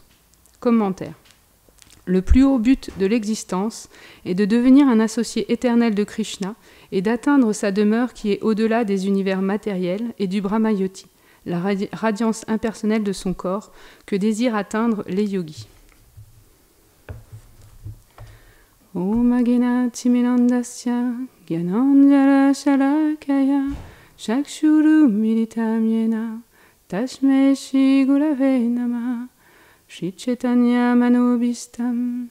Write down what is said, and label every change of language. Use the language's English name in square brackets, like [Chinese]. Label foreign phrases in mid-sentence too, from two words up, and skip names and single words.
[French] Commentaire. Le plus haut but de l'existence est de devenir un associé éternel de Krishna et d'atteindre sa demeure qui est au-delà des univers matériels et du Brahmayoti, la radiance impersonnelle de son corps que désirent atteindre les yogis. [Sanskrit] Om Agena Timirandasya Gyananjala Shalakaya Chakshuru Militam Yena Tasmai Shri Gurave Namah Shri Chaitanya Manobhistam